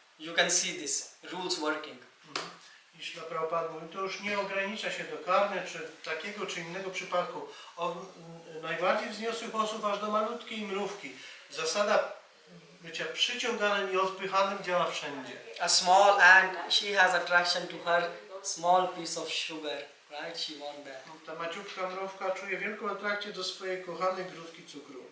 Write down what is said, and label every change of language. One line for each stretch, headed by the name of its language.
English: You can see this rules working.
Polish: I Śrila Prabhupada mówi, to już nie ogranicza się do karmy, czy takiego, czy innego przypadku. Od najbardziej wzniosłych osób aż do malutkiej mrówki. Zasada bycia przyciąganym i odpychanym działa wszędzie.
English: A small ant, she has attraction to her small piece of sugar, right? She wants that.
Polish: Ta maciutka mrówka czuje wielką atrakcję do swojej kochanej grudki cukru.